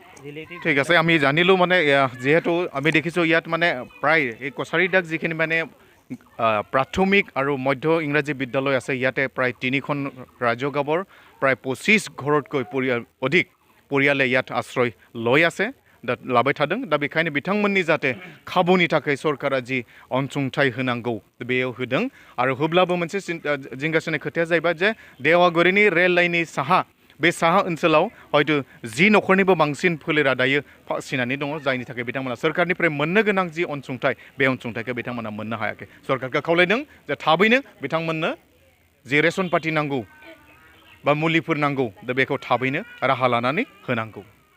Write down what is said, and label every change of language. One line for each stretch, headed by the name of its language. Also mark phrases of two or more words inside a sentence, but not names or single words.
Assamese: ঠিক আছে আমি জানিলোঁ মানে যিহেতু আমি দেখিছোঁ ইয়াত মানে প্ৰায় এই কছাৰীদাক যিখিনি মানে প্ৰাথমিক আৰু মধ্য ইংৰাজী বিদ্যালয় আছে ইয়াতে প্ৰায় 3খন ৰাজ্য গাঁৱৰ প্ৰায় 25 ঘৰতকৈ অধিক পৰিয়ালে ইয়াত আশ্ৰয় লৈ আছে
Bodo: लाबाय थादों दा बेखायनो बिथांमोननि जाहाथे खाबुनि थाखाय सरकारा जि अनसुंथाइ होनांगौ बेयाव होदों आरो होब्लाबो मोनसे जिंगासिनाय खोथाया जाहैबाय जे देवागुरिनि रेल लाइननि साहा बे साहा ओनसोलाव हयतो 10 नखरनिबो बांसिन फोलेरा दायो फासिनानै दङ जायनि थाखाय बिथांमोना सरकारनिफ्राय मोननो गोनां जि अनसुंथाइ बे अनसुंथाइखौ बिथांमोना मोननो हायाखै सरकारखौ खावलायदों जे थाबैनो बिथांमोननो जि रेशन पार्टी नांगौ बा मुलिफोर नांगौ दा बेखौ थाबैनो राहा लानानै होनांगौ